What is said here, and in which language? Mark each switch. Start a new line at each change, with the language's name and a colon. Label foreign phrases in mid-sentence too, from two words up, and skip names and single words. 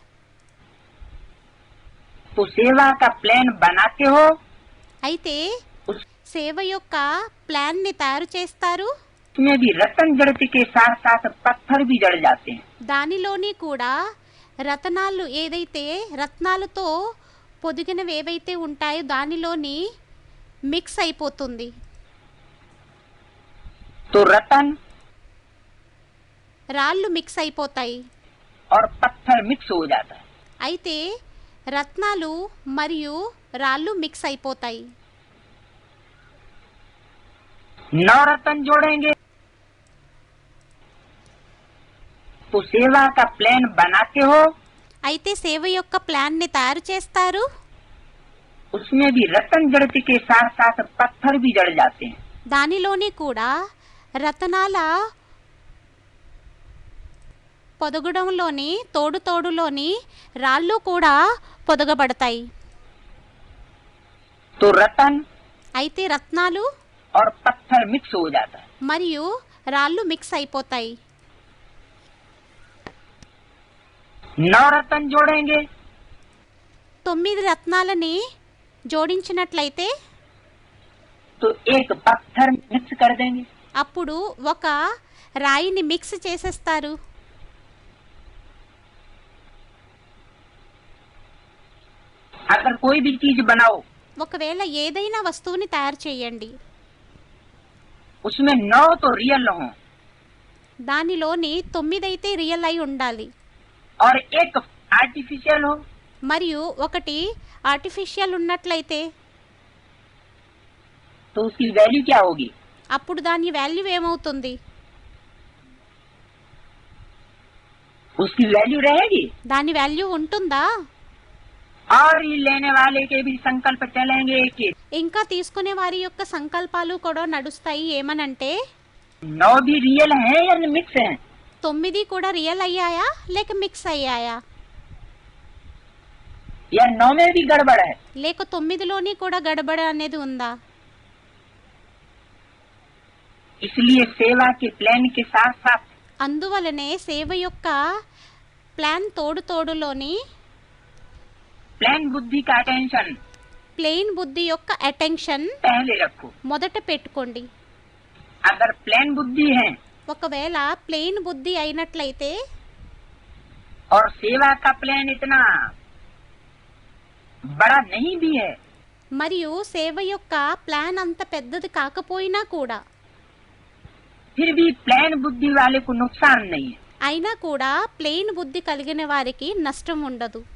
Hindi: तो सेवा का प्लान बनाते हो,
Telugu: అయితే
Hindi: उस-
Telugu: సేవ యొక్క ప్లాన్ని తయారు చేస్తారు.
Hindi: उसमें भी रतन जड़ते के साथ साथ पत्थर भी जड़ जाते हैं।
Telugu: దానిలోని కూడా రత్నాలు ఏదైతే రత్నాలతో పొదిగినవి ఏవైతే ఉంటాయో దానిలోని మిక్స్ అయిపోతుంది.
Hindi: तो रतन
Telugu: రాళ్ళు మిక్స్ అయిపోతాయి.
Hindi: और पत्थर मिक्स हो जाता है।
Telugu: అయితే రత్నాలు మరియు రాళ్ళు మిక్స్ అయిపోతాయి.
Hindi: नौ रतन जोड़ेंगे तो सेवा का प्लान बनाते हो,
Telugu: అయితే సేవ యొక్క ప్లాన్ని తయారు చేస్తారు.
Hindi: उसमें भी रतन जड़ते के साथ साथ पत्थर भी जड़ जाते हैं।
Telugu: దానిలోని కూడా రతనాల పొదగడంలోని తోడులోని రాళ్ళు కూడా పొదగబడతాయి.
Hindi: तो रतन
Telugu: అయితే రత్నాలు
Hindi: और पत्थर मिक्स हो जाता है।
Telugu: మరియు రాళ్ళు మిక్స్ అయిపోతాయి.
Hindi: 9 रतन जोड़ेंगे
Telugu: 9 రత్నాలని జోడించినట్లయితే
Hindi: तो एक पत्थर मिक्स कर देंगे।
Telugu: అప్పుడు ఒక రాయిని మిక్స్ చేసేస్తారు.
Hindi: अगर कोई भी चीज बनाओ
Telugu: ఒకవేళ ఏదైనా వస్తువుని తయారు చేయండి,
Hindi: उसमें 9 तो रियल हो
Telugu: దానిలోని 9 అయితే రియల్ అయి ఉండాలి
Hindi: और एक आर्टिफिशियल हो,
Telugu: మరియు ఒకటి ఆర్టిఫిషియల్ ఉన్నట్లయితే
Hindi: तो उसकी वैल्यू क्या होगी?
Telugu: అప్పుడు దాని వాల్యూ ఏమవుతుంది?
Hindi: उसकी वैल्यू रहेगी।
Telugu: దాని వాల్యూ ఉంటుందా?
Hindi: और ये लेने वाले के भी संकल्प चलेंगे कि
Telugu: ఇంకా తీసుకునే వారి యొక్క సంకల్పాలు కూడా నడుస్తాయి. ఏమనంటే
Hindi: 9 भी रियल है या मिक्स है?
Telugu: 9 కూడా రియల్ అయ్యాయా లేక మిక్స్ అయ్యాయా,
Hindi: या 9 में भी गड़बड़ है?
Telugu: లేక 9లోని కూడా గడబడ అనేది ఉందా?
Hindi: इसलिए सेवा के प्लान के साथ साथ
Telugu: అందువలనే సేవ యొక్క ప్లాన్ తోడులోని
Hindi: प्लान बुद्धि का अटेंशन
Telugu: ప్లెయిన్ బుద్ధి యొక్క అటెన్షన్
Hindi: पहले रखो।
Telugu: మొదట పెట్టుకోండి.
Hindi: अगर प्लान बुद्धि है
Telugu: ఒకవేళ ప్లెయిన్ బుద్ధి అయినట్లయితే
Hindi: और सेवा का प्लान इतना बड़ा नहीं भी है,
Telugu: మరియు సేవ యొక్క ప్లాన్ అంత పెద్దది కాకపోయినా కూడా
Hindi: फिर भी प्लान बुद्धि वाले को नुकसान नहीं है।
Telugu: అయినా కూడా ప్లెయిన్ బుద్ధి కలిగిన వారికి నష్టం ఉండదు,